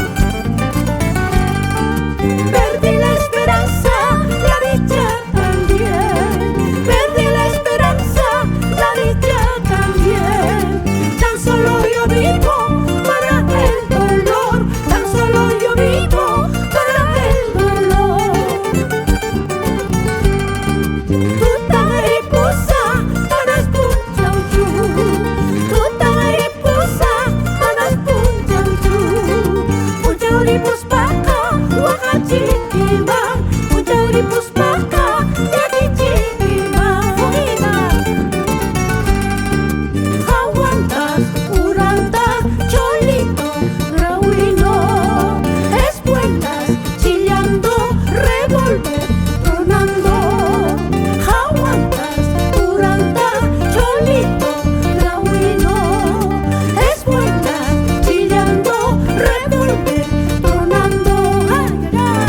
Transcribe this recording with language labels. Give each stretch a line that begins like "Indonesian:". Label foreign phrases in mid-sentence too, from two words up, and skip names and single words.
Spanish: Perdí la esperanza, la dicha también, perdí la esperanza, la dicha también. Tan solo yo vivo para el dolor, tan solo yo vivo para el dolor.
Quechua: Tuta mariposa, manas punchauchu, tuta mariposa, manas punchauchu. Punchauripus paka, huacachiquima, punchauripus paka, yaquichiquima.
Spanish: Aguantas, Uranta, Cholito, Grauino, espuelas chillando, revólver tronando. Aguantas, Uranta, Cholito, Grauino, espuelas chillando, revólver tronando. Ay, ay,